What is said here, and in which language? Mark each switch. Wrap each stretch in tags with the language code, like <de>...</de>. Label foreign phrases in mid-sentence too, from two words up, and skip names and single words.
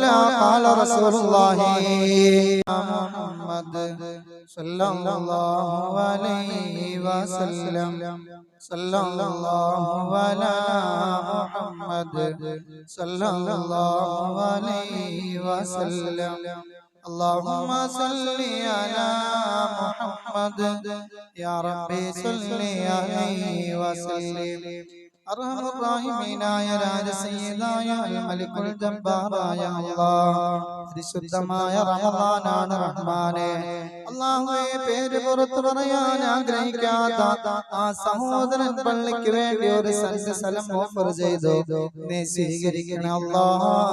<ar>قال رسول الله محمد صلى الله عليه وسلم صلى الله على محمد صلى الله عليه وسلم. اللهم صل على محمد يا ربي صل عليه وسلم.</ar> <ml>അർഹമുറാഹിമീനായ രാജസയ്യിദായ മലിക്കുൽ ജബ്ബാറായ അല്ലാഹ്, പരിശുദ്ധമായ റമളാനാണ് റഹ്മാനെ. അല്ലാഹുവേ, പേര് പുറത്തു പറയാൻ ആഗ്രഹിക്കാത്ത ആ സഹോദരൻ പള്ളിക്ക് വേണ്ടി ഒരു സ്ഥലം ഓഫർ ചെയ്തു, നീ സ്വീകരിക്കണേ അല്ലാഹ്.</ml>